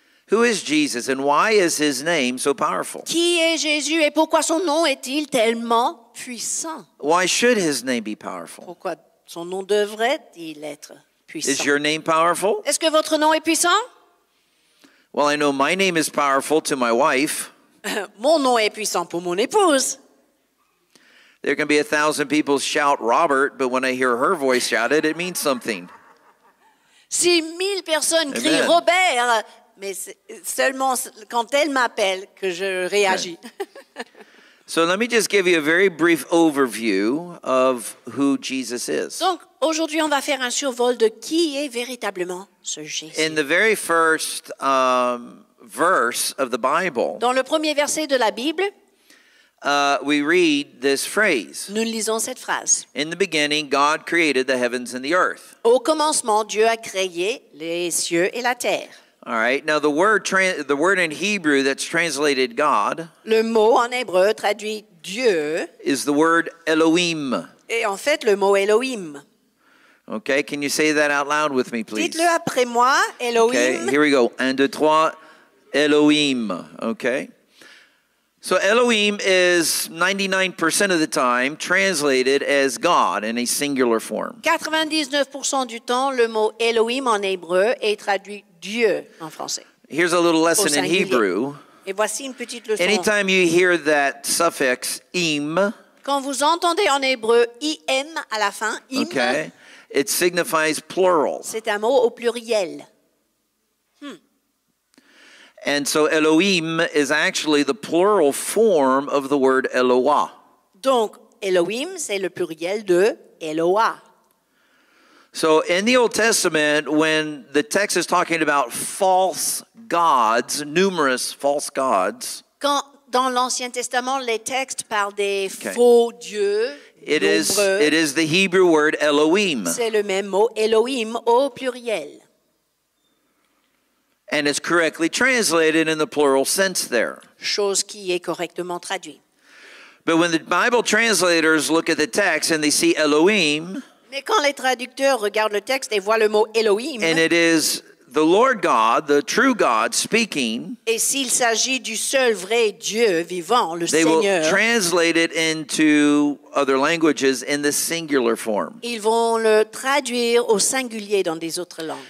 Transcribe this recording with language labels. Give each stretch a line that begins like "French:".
English: Who is Jesus and why is his name so powerful?
French: Qui est Jésus et pourquoi son nom est-il tellement puissant?
English: Why should his name be powerful?
French: Pourquoi son nom devrait-il être puissant?
English: Is your name powerful?
French: Est-ce que votre nom est puissant?
English: Well, I know my name is powerful to my wife.
French: Mon nom est puissant pour mon épouse.
English: There can be 1,000 people shout Robert, but when I hear her voice shouted, it means something.
French: Si 1000 personnes crient
English: Amen.
French: Robert, mais c'est seulement quand elle m'appelle que je réagis.
English: So let me just give you a very brief overview of who Jesus is.
French: Donc, aujourd'hui, on va faire un survol de qui est véritablement ce Jésus.
English: In the very first verse of the Bible,
French: Dans le premier verset de la Bible,
English: we read this phrase.
French: nous lisons cette phrase.
English: In the beginning, God created the heavens and the earth.
French: Au commencement, Dieu a créé les cieux et la terre.
English: All right. Now, the word in Hebrew that's translated God
French: Le mot en hébreu traduit Dieu,
English: is the word Elohim.
French: et en fait, le mot Elohim.
English: Okay. Can you say that out loud with me, please?
French: Dites-le après moi, Elohim.
English: Okay. Here we go. 1, 2, 3. Elohim. Okay. So Elohim is 99% of the time translated as God in a singular form.
French: 99% du temps, le mot Elohim en hébreu est traduit Dieu en français.
English: Here's a little
French: Au
English: lesson in
French: singulier.
English: Hebrew.
French: Et voici une petite leçon.
English: Anytime you hear that suffix im,
French: Quand vous entendez en hébreu im à la fin, im,
English: okay, it signifies plural.
French: c'est un mot au pluriel.
English: And so Elohim is actually the plural form of the word Eloah.
French: Donc, Elohim, c'est le pluriel de Eloah.
English: So in the Old Testament, when the text is talking about false gods, numerous false gods,
French: Quand dans l'Ancien Testament, les textes parlent des
English: Okay.
French: faux dieux,
English: it
French: nombreux,
English: is the Hebrew word Elohim.
French: c'est le même mot Elohim au pluriel.
English: And it's correctly translated in the plural sense there.
French: Chose qui est correctement traduite.
English: But when the Bible translators look at the text and they see Elohim,
French: Mais quand les traducteurs regardent le texte et voient le mot Elohim,
English: and it is the Lord God, the true God, speaking,
French: et s'il s'agit du seul vrai Dieu vivant, le
English: they will
French: Seigneur,
English: translate it into other languages in the singular form.
French: ils vont le traduire au singulier dans des autres langues.